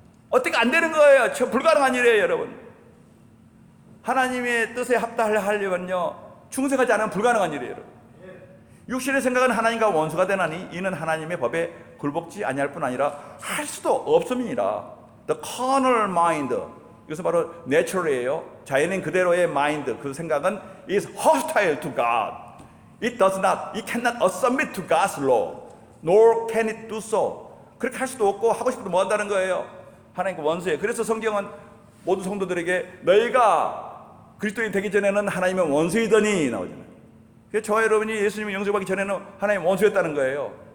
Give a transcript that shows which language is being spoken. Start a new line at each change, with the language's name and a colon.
Korean: 어떻게 안 되는 거예요. 불가능한 일이에요, 여러분. 하나님의 뜻에 합당하려면요, 충성하지 않으면 불가능한 일이에요, 여러분. 육신의 생각은 하나님과 원수가 되나니 이는 하나님의 법에 굴복지 아니할 뿐 아니라 할 수도 없음이니라.
English: The carnal mind,
Korean: 이것은 바로 natural이에요. 자연인 그대로의
English: mind,
Korean: 그 생각은
English: is hostile to God. It cannot submit to God's law, nor can it do so.
Korean: 그렇게 할 수도 없고 하고 싶어도 못 한다는 거예요. 하나님과 원수예요. 그래서 성경은 모든 성도들에게 너희가 그리스도인이 되기 전에는 하나님의 원수이더니 나오잖아요. 그래서 저와 여러분이 예수님을 영접하기 전에는 하나님 원수였다는 거예요.